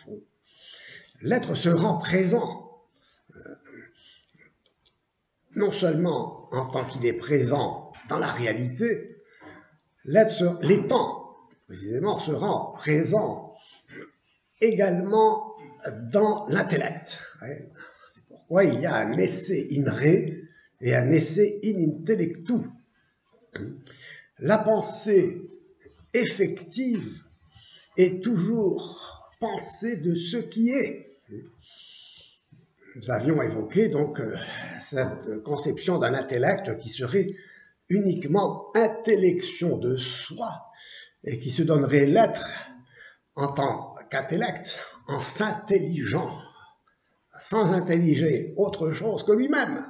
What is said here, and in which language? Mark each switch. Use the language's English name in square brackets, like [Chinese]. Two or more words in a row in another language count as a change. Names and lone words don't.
[French] L'être se rend présent, non seulement en tant qu'il est présent dans la réalité, l'étant, précisément, se rend présent également dans l'intellect. C'est pourquoi il y a un [Latin] esse in re [French] et un [Latin] esse in intellectu. [French] La pensée effective est toujours pensée de ce qui est. Nous avions évoqué donc cette conception d'un intellect qui serait uniquement intellection de soi et qui se donnerait l'être en tant qu'intellect en s'intelligeant, sans intelliger autre chose que lui-même.